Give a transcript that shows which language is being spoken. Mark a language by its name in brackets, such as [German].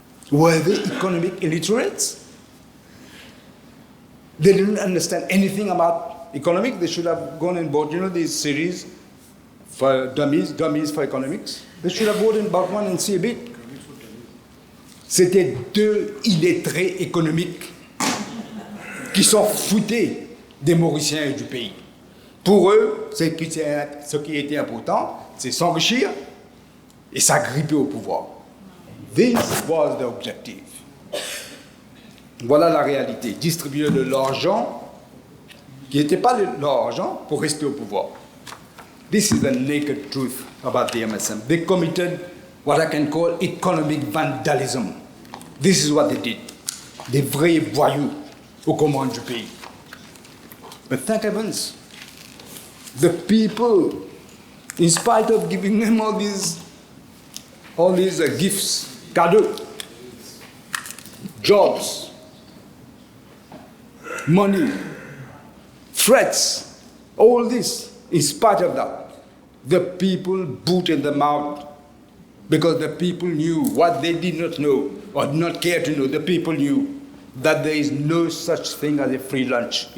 [English] Were they economic illiterates? They didn't understand anything about economics. They should have gone and bought, these series for dummies for economics. They should have bought and bought one and see a bit. [French] C'était deux illettrés économiques qui s'en foutaient des Mauriciens et du pays. Pour eux, ce qui était important, c'est s'enrichir et s'agripper au pouvoir. [English] This was the objective. [French] Voilà la réalité. Distribuer de l'argent qui n'était pas l'argent pour rester au pouvoir. [English] This is the naked truth about the MSM. They committed what I can call economic vandalism. This is what they did. [French] Des vrais voyous aux commandes du pays. [English] But thank heavens, the people, in spite of giving them all these gifts, cadeaux, jobs, money, threats, all this, in spite of that, the people booted them out because the people knew what they did not know or did not care to know. The people knew that there is no such thing as a free lunch.